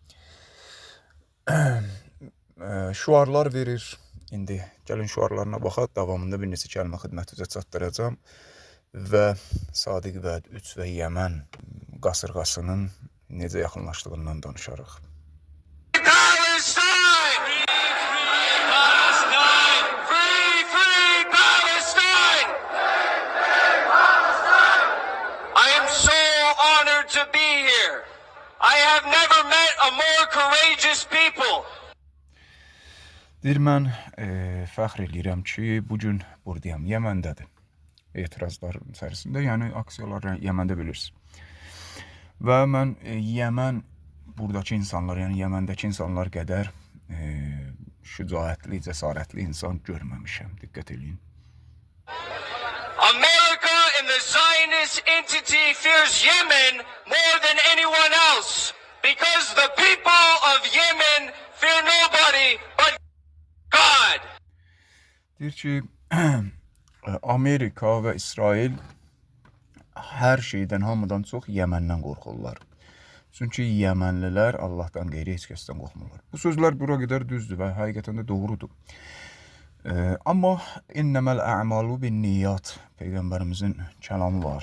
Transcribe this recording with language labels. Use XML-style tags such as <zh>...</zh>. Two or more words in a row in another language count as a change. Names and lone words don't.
<az>Şuarlar verir. İndi gəlin şuarlarına baxaq. Davamında bir neçə kəlmə xidmətinizə çatdıracağım. Və Sadiq Vəd 3 və Yəmən qasırğasının necə yaxınlaşdığından danışarıq.</az> <en>I have never met a more courageous people.</en> <az>Deyir, mən fəxr edirəm ki, bugün buradayam, Yəməndədir. Etirazların içərisində, yəni aksiyalar Yəməndə bilirsiniz. Və mən Yəmən, buradakı insanlar, yəni Yəməndəki insanlar qədər şücaətli, cəsarətli insan görməmişəm. Diqqət edin.</az> <en>America and the Zionist entity fears Yemen more than anyone else because the people of Yemen fear nobody but God.</en> <az>Deyir ki, Amerika və İsrail hər şeydən, hamıdan çox Yəməndən qorxurlar. Çünki Yəmənlilər Allahdan qeyri heç kəsdən qorxmurlar. Bu sözlər bura qədər düzdür və həqiqətən də doğrudur. Amma</az> <ar>إنما الأعمال بالنيات,</ar> <az>Peyğəmbərimizin kəlamı var.</az>